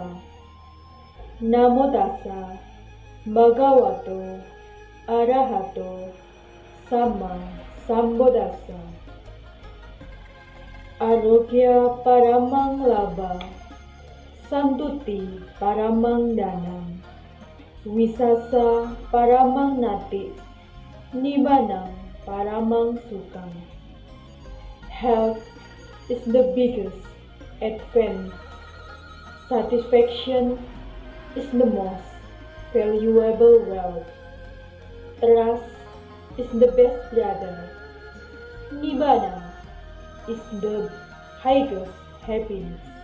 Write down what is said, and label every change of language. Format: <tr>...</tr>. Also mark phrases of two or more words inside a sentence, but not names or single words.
<pi>Namo tassa bhagavato arahato sama sambuddhassa. Arogya paramang labha, santuti paramang danam, wisasa paramang nati, nibbanam paramang sukham.</pi> <en>Health is the biggest advance. Satisfaction is the most valuable wealth. Trust is the best brother. Nibbana is the highest happiness.</en>